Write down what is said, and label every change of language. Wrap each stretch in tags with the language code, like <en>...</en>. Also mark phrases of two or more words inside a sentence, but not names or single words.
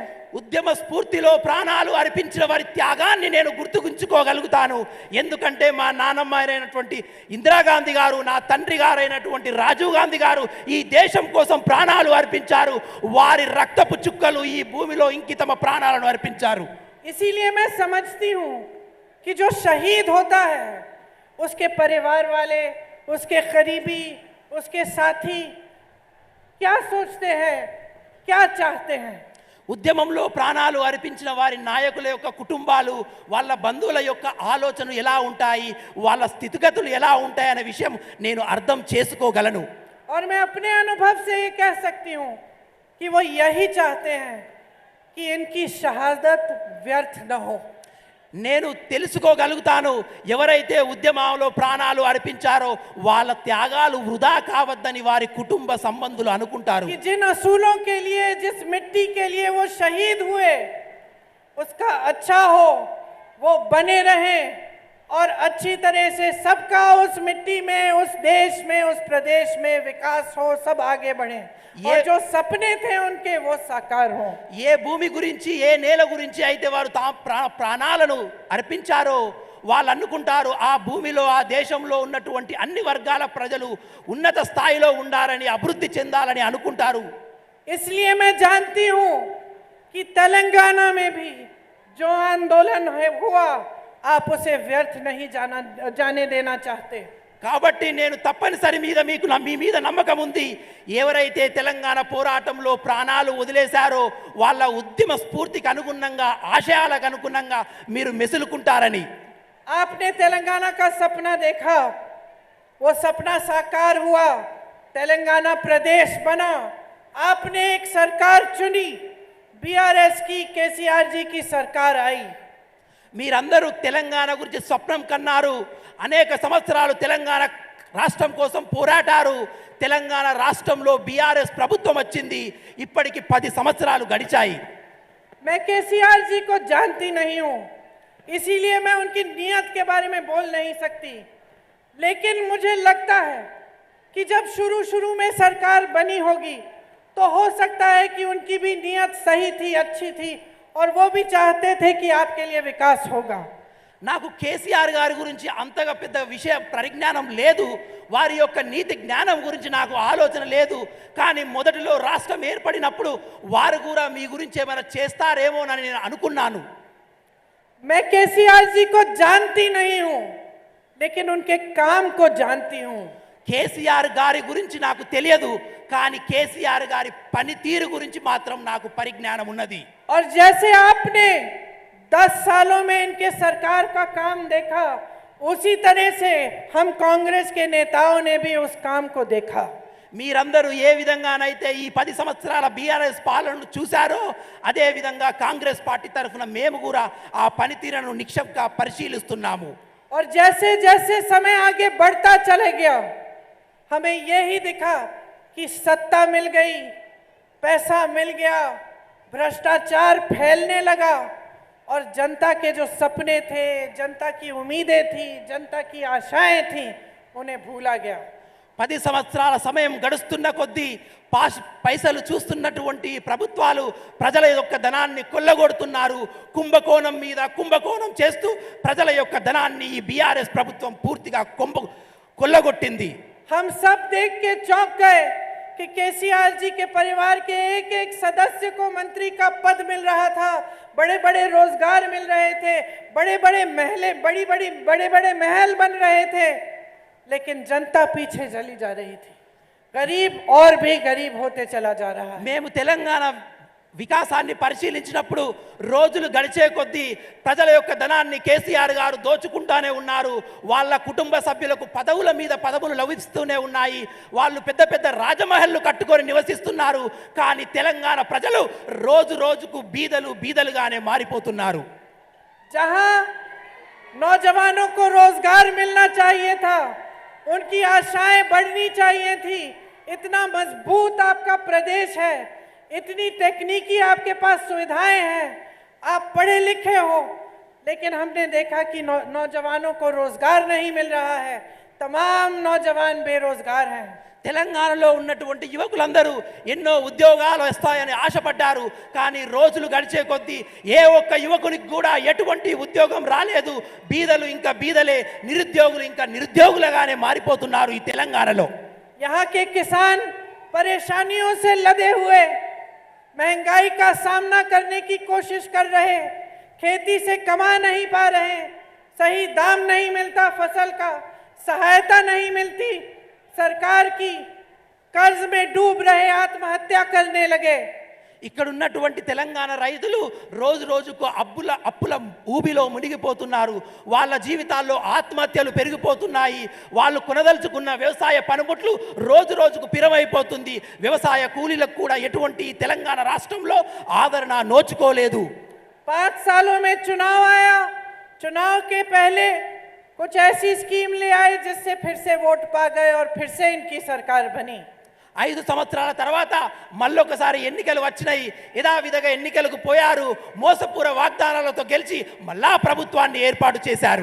<te>ఉద్యమ స్ఫూర్తిలో ప్రాణాలు అర్పించిన వారి త్యాగాన్ని నేను గుర్తుంచుకోగలుగుతాను. ఎందుకంటే మా నాన్నమ్మ అయినటువంటి ఇందిరాగాంధీ గారు, నా తండ్రి గారైనటువంటి రాజీవ్ గాంధీ గారు ఈ దేశం కోసం ప్రాణాలు అర్పించారు. వారి రక్తపు చుక్కలు ఈ భూమిలో ఇంకి తమ ప్రాణాలను అర్పించారు.</te> <hi>इसीलिए मैं समझती हूँ कि जो शहीद होता है उसके परिवार वाले, उसके करीबी, उसके साथी क्या सोचते हैं, क्या चाहते हैं.</hi> <te>ఉద్యమంలో ప్రాణాలు అర్పించిన వారి నాయకుల యొక్క కుటుంబాలు, వాళ్ళ బంధువుల యొక్క ఆలోచనలు ఎలా ఉంటాయి, వాళ్ళ స్థితిగతులు ఎలా ఉంటాయి అనే విషయం నేను అర్థం చేసుకోగలను.</te> <hi>और मैं अपने अनुभव से ये कह सकती हूँ कि वो यही चाहते हैं कि इनकी शहादत व्यर्थ न हो.</hi> <te>నేను తెలుసుకోగలుగుతాను, ఎవరైతే ఉద్యమంలో ప్రాణాలు అర్పించారో వాళ్ళ త్యాగాలు వృధా కావద్దని వారి కుటుంబ సంబంధులు అనుకుంటారు.</te> <hi>कि जिन असूलों के लिए, जिस मिट्टी के लिए वो शहीद हुए, उसका अच्छा हो, वो बने रहें और अच्छी तरह से सबका उस मिट्टी में, उस देश में, उस प्रदेश में विकास हो, सब आगे बढ़े और जो सपने थे उनके वो साकार हो.</hi> <te>ఏ భూమి గురించి, ఏ నేల గురించి అయితే వారు ప్రాణాలను అర్పించారో వాళ్ళు అనుకుంటారు ఆ భూమిలో, ఆ దేశంలో ఉన్నటువంటి అన్ని వర్గాల ప్రజలు ఉన్నత స్థాయిలో ఉండాలని, అభివృద్ధి చెందాలని అనుకుంటారు.</te> <hi>इसलिए मैं जानती हूँ कि तेलंगाना में भी जो आंदोलन हुआ आप उसे व्यर्थ नहीं जाने देना चाहते.</hi> <te>కాబట్టి నేను తప్పనిసరి మీ మీద నమ్మకం ఉంది. ఎవరైతే తెలంగాణ పోరాటంలో ప్రాణాలు వదిలేశారో వాళ్ళ ఉద్యమ స్ఫూర్తికి అనుగుణంగా, ఆశయాలకు అనుగుణంగా మీరు మెసులుకుంటారని.</te> <hi>आपने तेलंगाना का सपना देखा, वो सपना साकार हुआ, तेलंगाना प्रदेश बना, आपने एक सरकार चुनी, बीआरएस की, केसीआर जी की सरकार आई.</hi> <te>మీరందరూ తెలంగాణ గురించి స్వప్నం కన్నారు, అనేక సంవత్సరాలు తెలంగాణ రాష్ట్రం కోసం పోరాటారు. తెలంగాణ రాష్ట్రంలో బీఆర్ఎస్ ప్రభుత్వం వచ్చింది. ఇప్పటికి 10 సంవత్సరాలు గడిచాయి.</te> <hi>मैं केसीआर जी को जानती नहीं हूँ, इसीलिए मैं उनकी नीयत के बारे में बोल नहीं सकती, लेकिन मुझे लगता है कि जब शुरू में सरकार बनी होगी तो हो सकता है कि उनकी भी नीयत सही थी, अच्छी थी और वो भी चाहते थे कि आपके लिए विकास होगा.</hi> <te>నాకు కేసీఆర్ గారి గురించి అంతగా పెద్ద విషయ పరిజ్ఞానం లేదు, వారి యొక్క నీతి జ్ఞానం గురించి నాకు ఆలోచన లేదు. కానీ మొదటిలో రాష్ట్రం ఏర్పడినప్పుడు వారు కూడా మీ గురించి ఏమైనా చేస్తారేమోనని నేను అనుకున్నాను.</te> <hi>मैं केसीआर जी को जानती नहीं हूँ, लेकिन उनके काम को जानती हूँ.</hi> <te>కేసీఆర్ గారి గురించి నాకు తెలియదు, కానీ కేసీఆర్ గారి పనితీరు గురించి మాత్రం నాకు పరిజ్ఞానం ఉన్నది.</te> <hi>और जैसे आपने 10 सालों में इनके सरकार का काम देखा, उसी तरह से हम कांग्रेस के नेताओं ने भी उस काम को देखा.</hi> <te>మీరందరూ ఏ విధంగానైతే ఈ 10 సంవత్సరాల బీఆర్ఎస్ పాలనను చూశారో అదే విధంగా కాంగ్రెస్ పార్టీ తరఫున మేము కూడా ఆ పనితీరును నిక్షేపంగా పరిశీలిస్తున్నాము.</te> <hi>और जैसे जैसे समय आगे बढ़ता चले गया, हमें यही दिखा कि सत्ता मिल गई, पैसा मिल गया, भ्रष्टाचार फैलने लगा और जनता के जो सपने थे, जनता की उम्मीदें थी, जनता की आशाएं थी, उन्हें भूला गया.</hi> <te>10 సంవత్సరాల సమయం గడుస్తున్న కొద్దీ పైసలు చూస్తున్నటువంటి ప్రభుత్వాలు ప్రజల యొక్క ధనాన్ని కొల్లగొడుతున్నారు. కుంభకోణం మీద కుంభకోణం చేస్తూ ప్రజల యొక్క ధనాన్ని ఈ బీఆర్ఎస్ ప్రభుత్వం పూర్తిగా కొల్లగొట్టింది.</te> <hi>हम सब देख के चौंक गए कि केसीआर जी के परिवार के एक सदस्य को मंत्री का पद मिल रहा था, बड़े-बड़े रोजगार मिल रहे थे, बड़े-बड़े महल बन रहे थे, लेकिन जनता पीछे चली जा रही थी. गरीब और भी गरीब होते चला जा रहा है.</hi> <te>మేము తెలంగాణ వికాసాన్ని పరిశీలించినప్పుడు రోజులు గడిచే కొద్దీ ప్రజల యొక్క ధనాన్ని కేసీఆర్ గారు దోచుకుంటానే ఉన్నారు. వాళ్ళ కుటుంబ సభ్యులకు పదవుల మీద పదవులు లభిస్తూనే ఉన్నాయి. వాళ్ళు పెద్ద పెద్ద రాజమహల్లు కట్టుకొని నివసిస్తున్నారు. కానీ తెలంగాణ ప్రజలు రోజు రోజుకు బీదలుగానే మారిపోతున్నారు.</te> <hi>जहां नौजवानों को रोजगार मिलना चाहिए था, उनकी आशाएं बढ़नी चाहिए थी। इतना मजबूत आपका प्रदेश है, इतनी तकनीकी आपके पास सुविधाएं हैं, आप पढ़े लिखे हो, लेकिन हमने देखा कि नौजवानों को रोजगार नहीं मिल रहा है। तमाम नौजवान बेरोजगार हैं।</hi> <te>తెలంగాణలో ఉన్నటువంటి యువకులందరూ ఎన్నో ఉద్యోగాలు వస్తాయని ఆశపడ్డారు. కానీ రోజులు గడిచే కొద్దీ ఏ ఒక్క యువకునికి కూడా ఎటువంటి ఉద్యోగం రాలేదు. బీదలు ఇంకా బీదలే, నిరుద్యోగులు ఇంకా నిరుద్యోగులుగానే మారిపోతున్నారు ఈ తెలంగాణలో.</te> <hi>यहाँ के किसान परेशानियों से लदे हुए महंगाई का सामना करने की कोशिश कर रहे, खेती से कमा नहीं पा रहे, सही दाम नहीं मिलता, फसल का सहायता नहीं मिलती, सरकार की कर्ज में डूब रहे, आत्महत्या करने लगे।</hi> <te>ఇక్కడ ఉన్నటువంటి తెలంగాణ రైతులు రోజు రోజుకు అప్పుల ఊబిలో మునిగిపోతున్నారు. వాళ్ళ జీవితాల్లో ఆత్మహత్యలు పెరిగిపోతున్నాయి. వాళ్ళు కొనదలుచుకున్న వ్యవసాయ పనిముట్లు రోజు రోజుకు పిరమైపోతుంది. వ్యవసాయ కూలీలకు కూడా ఎటువంటి తెలంగాణ రాష్ట్రంలో ఆదరణ నోచుకోలేదు.</te> <hi>5 सालों में चुनाव आया, चुनाव के पहले कुछ ऐसी स्कीम ले आए जिससे फिर से वोट पा गए और फिर से इनकी सरकार बनी।</hi> <te>5 సంవత్సరాల తర్వాత మళ్ళొకసారి ఎన్నికలు వచ్చినాయి. యథావిధిగా ఎన్నికలకు పోయారు. మోసపూర వాగ్దానాలతో గెలిచి మళ్ళా ప్రభుత్వాన్ని ఏర్పాటు చేశారు.</te>